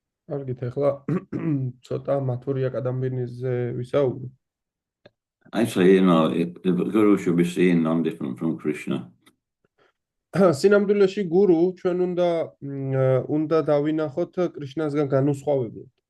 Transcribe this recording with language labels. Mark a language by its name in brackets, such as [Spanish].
[Georgian] კარგით, ახლა ცოტა მათურია კადამბინიზე ვისაუბრო. [English] Actually, the Guru should be seen non-different from Krishna. [Georgian] სინამდვილეში გურუ ჩვენ უნდა დავინახოთ კრიშნასგან განუსხვავებულ.